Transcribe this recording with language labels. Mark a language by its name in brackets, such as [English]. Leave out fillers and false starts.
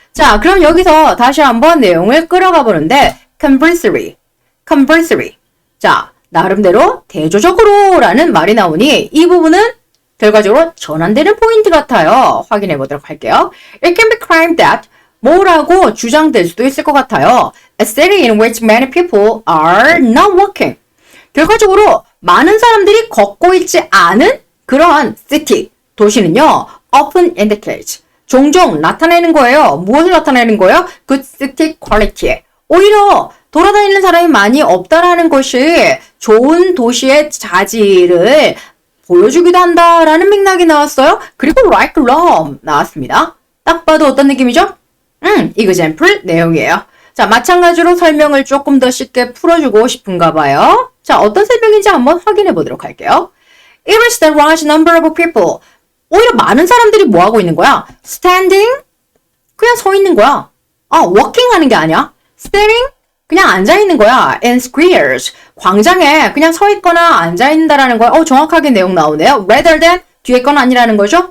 [Korean] 자, 그럼 여기서 다시 한번 내용을 끌어가 보는데 conversely. 자, 나름대로 대조적으로 라는 말이 나오니 이 부분은 결과적으로 전환되는 포인트 같아요. 확인해 보도록 할게요. [English] It can be claimed that [Korean] 뭐라고 주장될 수도 있을 것 같아요. [English] A city in which many people are not walking. [Korean] 결과적으로 많은 사람들이 걷고 있지 않은 그러한 city, 도시는요. [English] often indicates. [Korean] 종종 나타내는 거예요. 무엇을 나타내는 거예요? [English] Good city quality. [Korean] 오히려 돌아다니는 사람이 많이 없다라는 것이 좋은 도시의 자질을 보여주기도 한다라는 맥락이 나왔어요. 그리고 [English] like Rome [Korean] 나왔습니다. 딱 봐도 어떤 느낌이죠? example 내용이에요. 자, 마찬가지로 설명을 조금 더 쉽게 풀어주고 싶은가 봐요. 자, 어떤 설명인지 한번 확인해 보도록 할게요. [English] It is the large number of people. [Korean] 오히려 많은 사람들이 뭐 하고 있는 거야? Standing? 그냥 서 있는 거야. walking 하는 게 아니야. Standing? 그냥 앉아 있는 거야. [English] In squares. [Korean] 광장에 그냥 서 있거나 앉아 있는다라는 거야. 정확하게 내용 나오네요. [English] Rather than [Korean] 뒤에 건 아니라는 거죠.